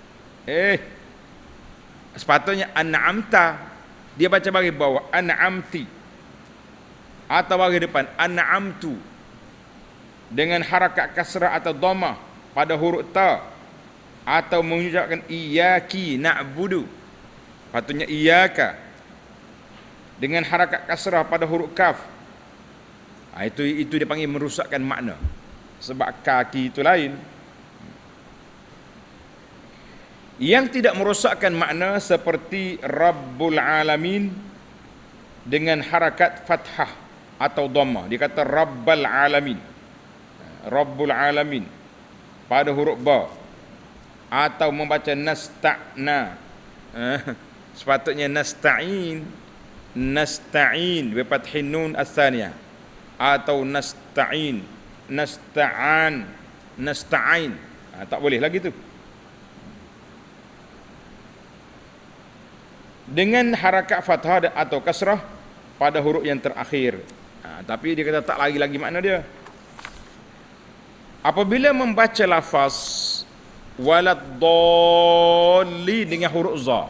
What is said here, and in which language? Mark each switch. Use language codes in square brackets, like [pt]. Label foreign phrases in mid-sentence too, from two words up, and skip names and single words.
[ms] Sepatutnya an'amta. Dia baca bagi bawah an'amti, atau bagi depan an'amtu dengan harakat kasrah atau dhammah pada huruf ta, atau mengucapkan [ar] إِيَّاكِ نَعْبُدُ, [ms] patutnya iyyaka dengan harakat kasrah pada huruf kaf. Itu dia panggil merosakkan makna, sebab kaki itu lain. Yang tidak merosakkan makna seperti [ar] رَبُّ الْعَالَمِينَ [ms] dengan harakat fathah atau dhammah. Dia kata [ar] رَبَّ الْعَالَمِينَ، رَبُّ الْعَالَمِينَ [ms] pada huruf ba, atau membaca nasta'na. Sepatutnya nasta'in, nasta'in [ar] بِفَتْحِ النُّونِ الثَّانِيَةِ, [ms] atau nasta'in, nasta'an, nasta'in. Tak boleh lagi tu. Dengan harakat fathah atau kasrah pada huruf yang terakhir. Tapi dia kata tak lagi makna dia. Apabila membaca lafaz waladdallin dengan huruf za.